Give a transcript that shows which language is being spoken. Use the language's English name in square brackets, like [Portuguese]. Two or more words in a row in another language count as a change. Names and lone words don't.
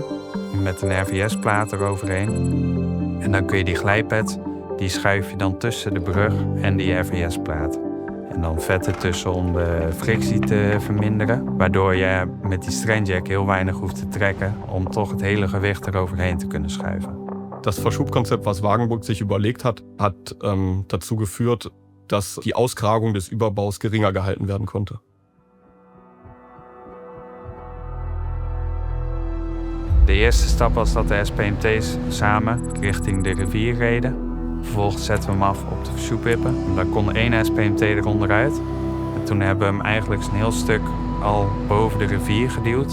[Dutch] Met een RVS-plaat eroverheen. En dan kun je die glijpads, die schuif je dan tussen de brug en die RVS-plaat. En dan vetten tussen om de frictie te verminderen. Waardoor je met die strainjack heel weinig hoeft te trekken om toch het hele gewicht eroverheen te kunnen schuiven. [German] Das Verschubkonzept, was Wagenburg sich überlegt hat, hat dazu geführt, dass die Auskragung des Überbaus geringer gehalten werden konnte. [Dutch] De eerste stap was dat de SPMT's samen richting de rivier reden. Vervolgens zetten we hem af op de verzoekwippen. Daar kon 1 SPMT eronder uit. En toen hebben we hem eigenlijk een heel stuk al boven de rivier geduwd.